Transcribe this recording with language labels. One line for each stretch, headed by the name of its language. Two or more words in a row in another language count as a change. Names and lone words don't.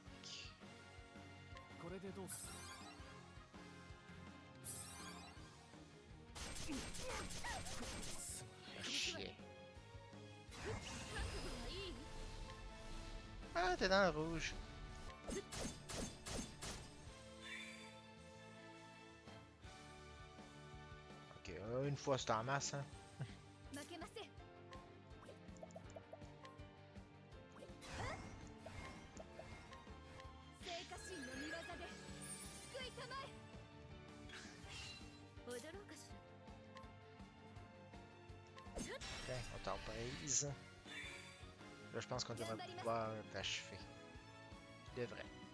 Japanese: これでどうか
French: Chier.
Japanese: 覚悟はいい
French: Ah, t'es dans le rouge. Ok, une fois c'est en masse, hein.
Japanese: 負けません聖火神の御業で救いたまえ踊ろうかし
French: Ok, on t'en brise. Là, je pense qu'on devrait pouvoir t'achever. Je devrais.